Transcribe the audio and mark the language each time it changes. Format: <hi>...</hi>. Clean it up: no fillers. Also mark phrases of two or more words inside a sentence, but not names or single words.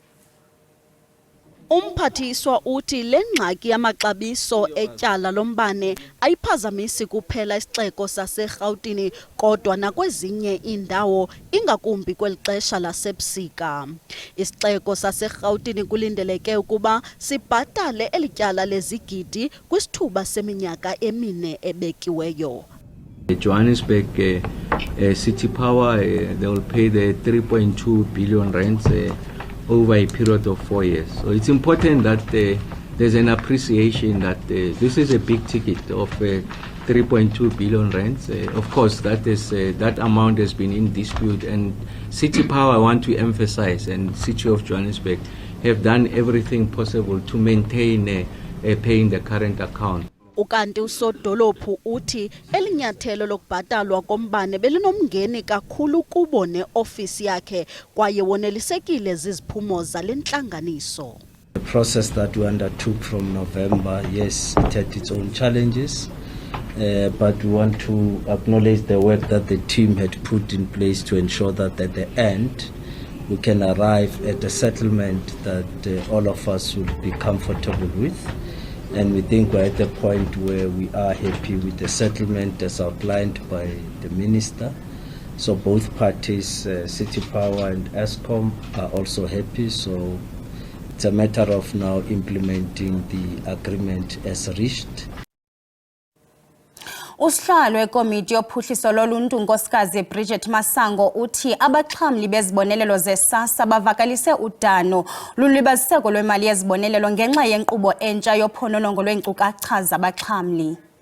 <xh>Umphathiswa uthi le ngxaki yamaxabiso etyala lombane ayiphazamisi kuphela isixeko saseRhawutini kodwa nakwezinye iindawo ingakumbi kweli xesha lasebusika. Isixeko saseRhawutini kulindeleke ukuba sibhatale eli tyala lezigidi kwisithuba seminyaka emine ebekiweyo.</xh> <en>Johannesburg City Power they will pay the 3.2 billion rands over a period of 4 years. So it's important that there's an appreciation that this is a big ticket of 3.2 billion rands. Of course, that amount has been in dispute, and City Power, I want to emphasize, and City of Johannesburg have done everything possible to maintain paying the current account.</en> <xh>Ukanti usodolophu uthi elinyathelo lokubhatalwa kombane belinomngeni kakhulu kubo neofisi yakhe kwaye wonelisekile ziziphumo zale ntlanganiso.</xh> <en>The process that we undertook from November, yes, it had its own challenges, but we want to acknowledge the work that the team had put in place to ensure that at the end we can arrive at a settlement that all of us would be comfortable with. And we think we're at the point where we are happy with the settlement as outlined by the Minister. So both parties, City Power and Eskom, are also happy. So it's a matter of now implementing the agreement as reached.</en> <xh>Usihlalo wekomiti yophuhliso loluntu Nkosikazi Bridget Masango uthi abaxhamli bezibonelelo ze-SASSA bavakalise udano lulibaziseko lwemali yezibonelelo ngenxa yenkqubo entsha yophononongo lweenkcukacha zabaxhamli.</xh>